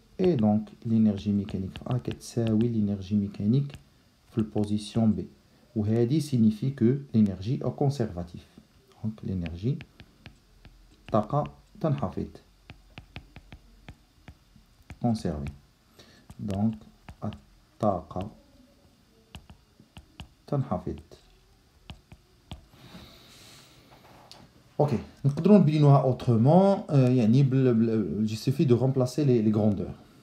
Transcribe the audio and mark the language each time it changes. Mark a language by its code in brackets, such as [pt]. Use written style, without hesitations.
[fr] Et donc l'énergie mécanique في A كتساوي l'énergie mécanique في البوزيسيون B. وهذه signifie que l'énergie est conservative. Donc l'énergie [ar] طاقة تنحفظ [fr] conservée. [ar] Donc الطاقة تنحفظ. [fr] Ok, [ar] نقدروا نبينوها [fr] autrement. يعني il suffit de remplacer les grandeurs.